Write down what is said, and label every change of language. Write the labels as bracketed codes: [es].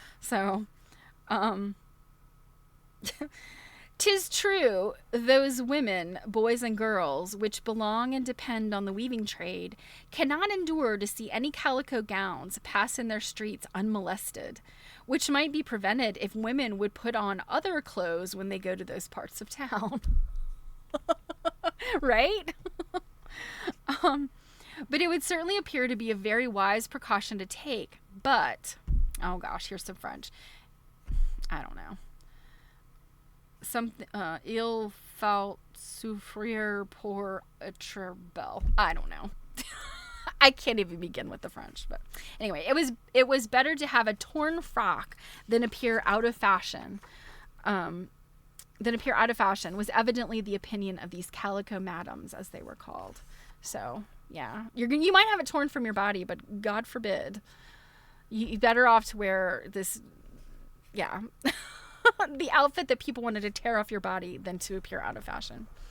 [en] So, 'tis true, those women, boys and girls, which belong and depend on the weaving trade, cannot endure to see any calico gowns pass in their streets unmolested, which might be prevented if women would put on other clothes when they go to those parts of town. Right? But it would certainly appear to be a very wise precaution to take. But, oh gosh, here's some French. I don't know. [fr] Il faut souffrir pour être belle. [en] I don't know. I can't even begin with the French. But anyway, it was better to have a torn frock than appear out of fashion. Was evidently the opinion of these calico madams, as they were called. So, yeah, you might have it torn from your body, but God forbid, you're better off to wear this, yeah, the outfit that people wanted to tear off your body than to appear out of fashion.